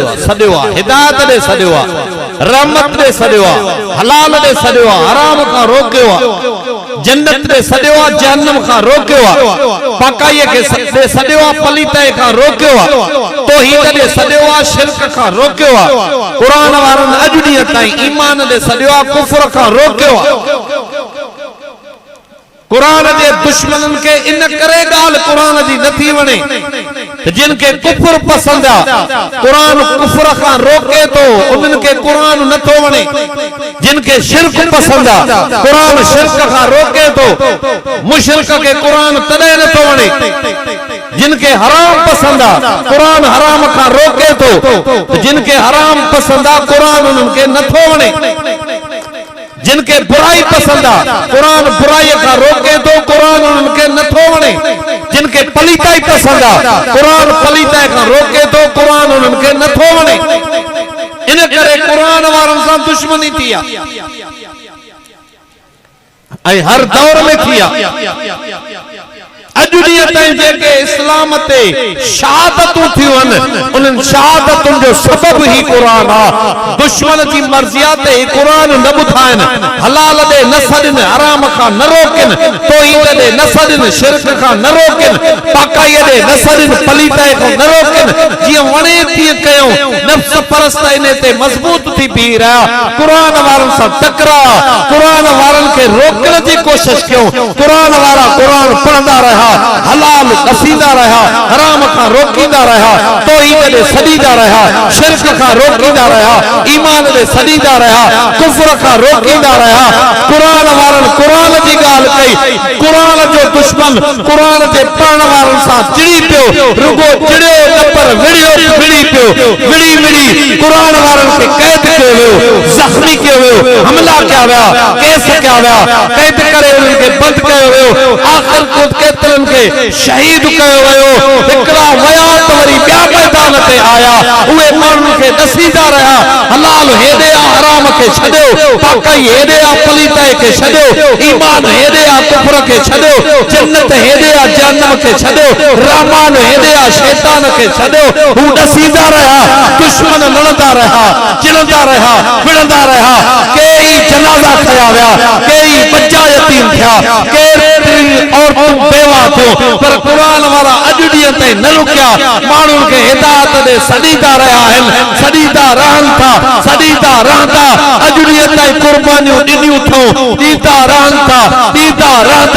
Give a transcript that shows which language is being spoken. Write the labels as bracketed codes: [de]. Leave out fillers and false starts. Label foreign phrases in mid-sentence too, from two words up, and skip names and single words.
[sd] आहे सॾियो आहे हिदायत ॾे सॾियो आहे रहमत ॾे सॾियो आहे हलाल ॾे सॾियो आहे हराम खां रोकियो आहे जन्नत ॾे सॾियो आहे जहन्नम खां रोकियो आहे पाकाईअ खे ॾे सॾियो आहे पलीताई खां रोकियो आहे तौहीद ॾे सॾियो आहे शिरक खां रोकियो आहे क़ुरान वारनि अॼु ॾींहं ताईं ईमान ॾे सॾियो आहे कुफ्र खां रोकियो आहे कुरान के दुश्मनन के इन करे गाल कुरान जी नथी वणे जिन के कुफर पसंद आ कुरान कुफर का रोके तो उन के कुरान नथो वणे जिन के शिरक पसंद आ कुरान शिरक का रोके तो मुशरिक के कुरान तदे नथो वणे जिन के हराम पसंद आ कुरान हराम का रोके तो जिन के हराम पसंद आ कुरान उनके नथो वणे जिनके बुराई पसंद आ कुरान बुराई का रोके तो कुरान उनके नथो वणे जिनके पलीताई पसंद आ कुरान पलीताई का रोके तो कुरान उनके नथो वणे इन करे कुरान वारन सां दुश्मनी थी आ ऐं हर दौर में थी आ अॼु ॾींहं ताईं जेके इस्लाम ते शहादतूं थियूं आहिनि उन्हनि शहादतुनि जो सबब ही कुरान आहे दुश्मन जी मर्ज़िया ते कुरान न ॿुधाइनि हलाल ॾे न सॾनि हराम खां न रोकनि तौहीद ॾे न सॾनि शिरक खां न रोकनि पाकाईअ ॾे न सॾनि पलीताई खां न रोकनि जीअं वणे तीअं कयूं नफ़्स परस्त इन ते मज़बूत थी बीह रहिया कुरान वारनि सां टकरा कुरान वारनि खे रोकण जी कोशिश कयूं कुरान वारा कुरान पढ़ंदा रहिया रहा, हलाल कसीदा रहा, हराम का रोकीदा रहा, तौहीद दे सदीदा रहा, शिरक का रोकीदा रहा, ईमान दे सदीदा रहा, कुफ्र का रोकीदा रहा। कुरान वारन कुरान जी गाल कई, कुरान जो दुश्मन कुरान जे पढ़न वारन सा चिड़ी पियो, रुगो चिड़े नपर विड़ियो विड़ी पियो, विड़ी विड़ी कुरान वारन के कैद कयो वियो, जख्मी कयो वियो, हमला कया विया, केस कया विया, कैद करे उनके बंद कयो वियो, आखिर खुद केतरन के शहीद कयो वियो। हिकड़ा वया तो वरी ॿिया मैदान ते आया, उहे माण्हुनि खे दसीदा रहा, हलाल हेॾे आ हराम खे छॾियो, पाकाई हेॾे आ पलीताई खे छॾियो, ईमान हेॾे आ कुफ्र खे छॾियो, जन्नत हेॾे आ जहन्नम खे छॾियो, रहमान हेॾे आ शैतान खे छॾियो। हू दसीदा रहा, दुश्मन लड़दा रहा, चिलंदा रहा, विड़ंदा रहा, कई जनाजा खया विया, कई बच्चा यतीम थिया, केतिरी औरतूं बेवा थियो, पर कुरान वारा अॼु ॾींहं ताईं न रुकिया, माण्हुनि खे हिदायत ॾे सॾींदा रहिया आहिनि, सॾींदा रहनि था, सॾींदा रहंदा, अॼु ॾींहं ताईं कुर्बानियूं ॾिनियूं अथऊं, ॾींदा रहनि था, ॾींदा रहंदा।